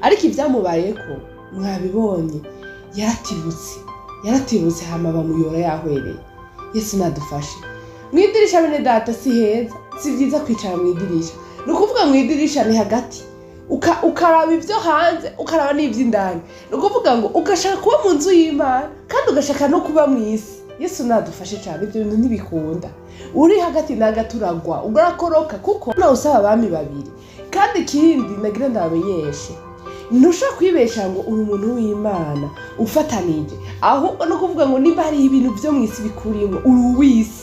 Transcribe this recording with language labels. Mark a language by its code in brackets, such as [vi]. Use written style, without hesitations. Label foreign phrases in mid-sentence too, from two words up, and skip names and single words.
[rn] ariko ibyamubayeko mwabibonye, yaratibutse hama bamuyora yahwereye. Yesu nadufashe. Mwidirisha bene data si heza, si vyiza kwicara mwidirisha. Nukuvuga mwidirisha ni hagati, ukaraba ivyo hanze, ukaraba n'ivy'indani. Nukuvuga ngo ugashaka kuba mu nzu y'Imana kandi ugashaka no kuba mw'isi. [rw] Yesu nadufashe cyane, ibyo bintu ntibikunda. Uri hagati na hagati uragwa, urakoroka, kuko nawe usaba abami babiri. Kandi ikindi nagira ndabamenyeshe, ntushobora kwibesha ngo uri umuntu w'Imana ufatanije, ahubwo no kuvuga ngo niba hari ibintu byo mw'isi bikurimo uri uw'isi.